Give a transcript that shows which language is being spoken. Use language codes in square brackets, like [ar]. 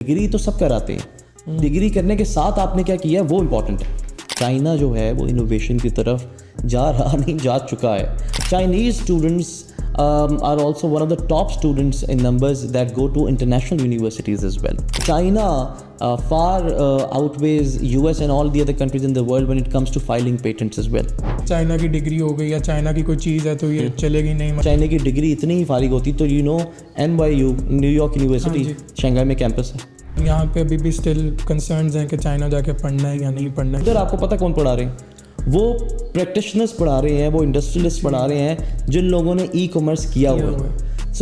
[ur] Degree تو سب کراتے ہیں, ڈگری کرنے کے ساتھ آپ نے کیا کیا ہے وہ امپورٹنٹ ہے. چائنا جو ہے وہ انوویشن کی طرف جا رہا نہیں, جا چکا ہے. [en] Chinese students are also one of the top students in numbers that go to international universities as well. China far outweighs US and all the other countries in the world when it comes to filing patents as well. [ur] China کی degree ہو گئی یا China کی کوئی چیز ہے تو یہ چلے گی نہیں. چائنا کی ڈگری اتنی ہی فارغ ہوتی تو NYU new York university Shanghai میں کیمپس ہے. یہاں پہ ابھی بھی اسٹل کنسرنز ہیں کہ چائنا جا کے پڑھنا ہے یا نہیں پڑھنا ہے. ادھر آپ کو پتہ کون پڑھا رہے ہیں؟ وہ پریکٹیشنرز پڑھا رہے ہیں, وہ انڈسٹریلسٹ پڑھا رہے ہیں جن لوگوں نے ای کامرس کیا ہوا ہے.